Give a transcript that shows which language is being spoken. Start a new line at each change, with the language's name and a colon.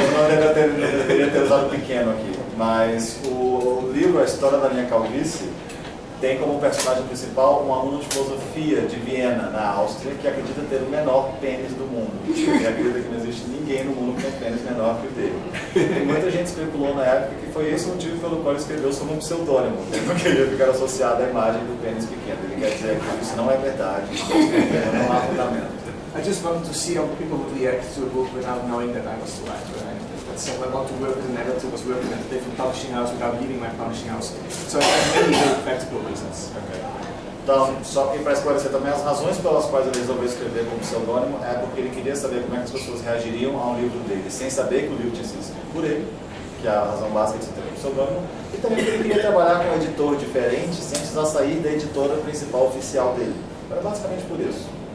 Portuguese: Eu não deveria ter usado pequeno aqui. Mas o livro A História da Minha Calvície tem como personagem principal um aluno de filosofia de Viena, na Áustria, que acredita ter o menor pênis do mundo. Ele acredita que não existe ninguém no mundo com um pênis menor que o dele. E muita gente especulou na época que foi esse o motivo pelo qual ele escreveu sob um pseudônimo. Ele não queria ficar associado à imagem do pênis pequeno. Ele quer dizer que isso não é verdade, não há fundamento.
English: I just wanted to see how people would react to a book without knowing that I was the writer. So I want to work with an editor who was working at a different publishing house without leaving my publishing house. So I have many very practical reasons. Okay.
Portuguese: Então, só que para esclarecer também, as razões pelas quais ele resolveu escrever como pseudônimo é porque ele queria saber como é que as pessoas reagiriam a um livro dele, sem saber que o livro tinha sido escrito por ele, que é a razão básica de se ter um pseudônimo, e também porque ele queria trabalhar com um editor diferente sem precisar sair da editora principal oficial dele. Era basicamente por isso.